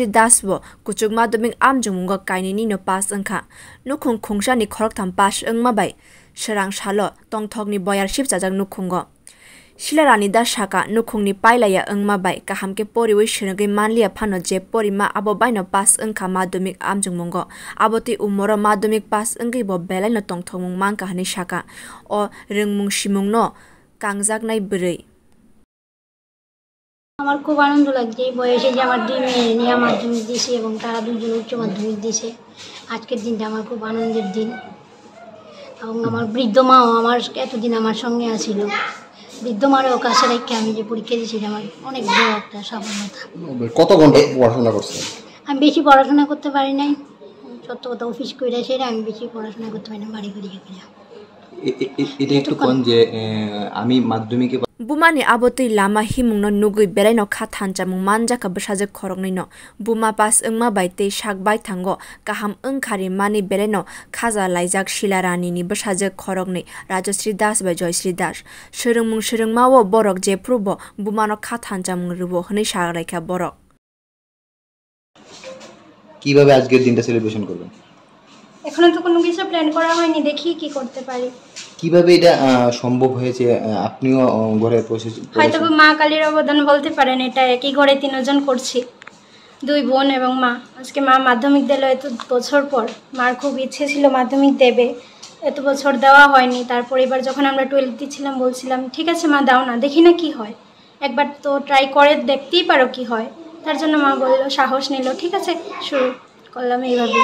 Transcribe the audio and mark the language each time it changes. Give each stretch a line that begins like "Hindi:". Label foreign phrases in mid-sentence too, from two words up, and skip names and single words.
Kok Borok: das bo kuchuk Madhyamik amjokmung kainini no pass angkha Nukhung khungsani khoroktham pass angma bai srang salo tongthokni boyar shipchajak Nukhung Shila Rani da shaka Nukhungni pailaya angma bai kahamke poriwi shirangai manlia phano je porima abobai no pass angkha Madhyamik amjokmung abotwi umoro Madhyamik pass angkai bo belai no tongthokmung mangka hani shaka o rungmung simung no kangjaknai bwrwi
Bangla: আমার খুব আনন্দ লাগছে এই বয়সে যে আমার দুই মেয়ে নিয়ে মাধ্যমিক দিয়েছে এবং তারা দুজন উচ্চ মাধ্যমিক দিয়েছে আজকের দিনটা আমার খুব আনন্দের দিন এবং আমার বৃদ্ধ মাও আমার এতদিন আমার সঙ্গে আছিল বৃদ্ধ মারও কাছে রেখে আমি যে পরীক্ষা দিয়েছি আমার অনেক বড় একটা সফলতা কত ঘন্টা পড়াশোনা করছেন আমি বেশি পড়াশোনা করতে পারি নাই সত্য কথা অফিস কইরা সেটা আমি বেশি পড়াশোনা করতে পারি না বাড়ি করি এটা একটু কোন যে আমি মাধ্যমিকে
Kok Borok: Bumani abotwi lama himung no nugui belai no kha thanchamung manjaka bwsajwk khoroknwi no buma pas angma bai tei sakbai thango kaham angkhari mani belai no khaja laijak Shila Rani ni bwsajwk khoroknwi Rajashri das bai Joyshri das shurungmung shurungmao borok jeprubo buma no kha thanchamung rubo hwnwi sagraikha borok
Bangla: কিভাবে আজকের দিনটা সেলিব্রেশন করবেন এখনো তো কোনো কিছু প্ল্যান করা হয়নি দেখি কি করতে পারি কিভাবে এটা সম্ভব হয়েছে আপনিও ঘরে বসে হয়তো মা কালীর অবদান বলতে পারেন এটা একই ঘরে তিনজন করছি দুই বোন এবং মা আজকে মা মাধ্যমিক দিল এত বছর পর মার খুব ইচ্ছে ছিল মাধ্যমিক দেবে এত বছর দেওয়া হয়নি তারপর এবার যখন আমরা 12 দিছিলাম বলছিলাম ঠিক আছে মা দাও না দেখি না কি হয় একবার তো ট্রাই করে দেখতেই পারো কি হয় তার জন্য মা বলল সাহস নিল ঠিক আছে শুরু করলাম এইভাবে